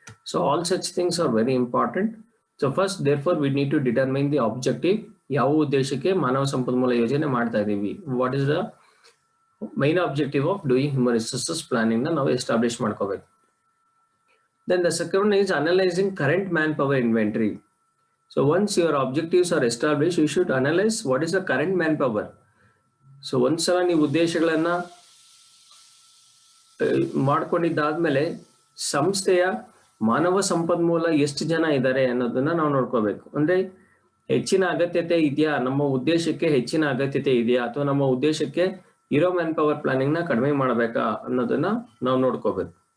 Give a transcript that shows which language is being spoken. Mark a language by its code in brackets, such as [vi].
[en] So all such things are very important. So first therefore we need to determine the objective. [kn] ಯಾವ ಉದ್ದೇಶಕ್ಕೆ ಮಾನವ ಸಂಪನ್ಮೂಲ ಯೋಜನೆ ಮಾಡ್ತಾ ಇದೀವಿ, [en] what is the main objective of doing human resources planning [kn] ನ ನಾವು ಎಸ್ಟಾಬ್ಲಿಷ್ ಮಾಡ್ಕೋಬೇಕು. [en] Then the second one is analysing current manpower inventory. So once your objectives are established, you should analyze what is the current manpower. [kn] So ಒಂದ್ಸಲ ನೀವು ಉದ್ದೇಶಗಳನ್ನ ಮಾಡ್ಕೊಂಡಿದ್ದಾದ್ಮೇಲೆ ಸಂಸ್ಥೆಯ ಮಾನವ ಸಂಪನ್ಮೂಲ ಎಷ್ಟು ಜನ ಇದ್ದಾರೆ ಅನ್ನೋದನ್ನ ನಾವು ನೋಡ್ಕೋಬೇಕು. ಅಂದ್ರೆ ಹೆಚ್ಚಿನ ಅಗತ್ಯತೆ ಇದೆಯಾ, ನಮ್ಮ ಉದ್ದೇಶಕ್ಕೆ ಹೆಚ್ಚಿನ ಅಗತ್ಯತೆ ಇದೆಯಾ, ಅಥವಾ ನಮ್ಮ ಉದ್ದೇಶಕ್ಕೆ ಇರೋ ಮ್ಯಾನ್ ಪವರ್ ಪ್ಲಾನಿಂಗ್ ನ ಕಡಿಮೆ ಮಾಡಬೇಕಾ ಅನ್ನೋದನ್ನ ನಾವು ನೋಡ್ಕೋಬೇಕು.